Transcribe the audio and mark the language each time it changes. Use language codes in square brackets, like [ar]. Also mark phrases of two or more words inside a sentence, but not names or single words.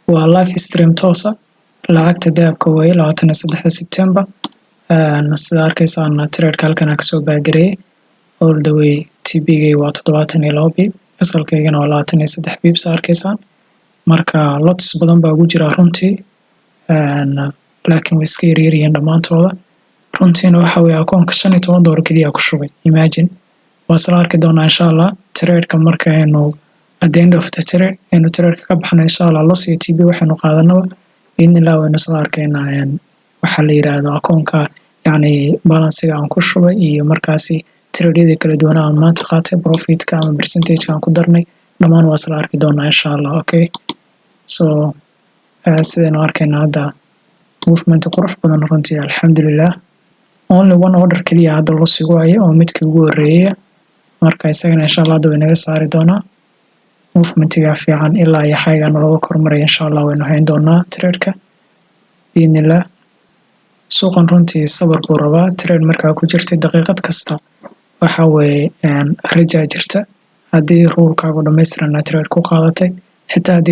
[so] waa live stream toosa lacagta dahabka way 23 September sida arkaysaan trade-ka halkan ka soo baagarey [en] all the way [so] TB-ga waa 72 bib asalkeygana waa 23 bib arkaysaan marka lots badan baa ugu jira runtii laakiin way iska yaryaryihiin dhamaantooda runtiina waxa weeye akoonka $15 kaliya ku shubay imagine waa isla arki doonaa insha Allah trade-ka markaynu [en] at the end of the trade [so] aynu trade-ka ka baxno insha Allah loss iyo TB waxaynu qaadanaba in ilaa waynu soo arkaynaa waxa la yiraahdo akoonka yani balance-ga aan ku shubay iyo markaasi trade-yada kala duwan aan maanta qaatay profit-ka ama percentage-ka aan ku darnay dhamaan waa isla arki doonaa insha Allah [en] okay so [so] sidaynu arkaynaa hadda movement qurux badan runtii alxamdulillah [en] only one order [so] kaliya hadda la sugo oo midkii ugu horeeyay marka isagana insha Allah way naga saari doonaa movement-ga fiican ilaa iyo xaygan laga kormaray insha Allah waynu hayn doonaa trade-ka biidnillah suuqan runtii sabar buu rabaa trade markaa ku jirtay daqiiqad kasta waxa weeye raja jirta haddii rulkaagu dhammaystiran trade ku qaadatay xitaa haddii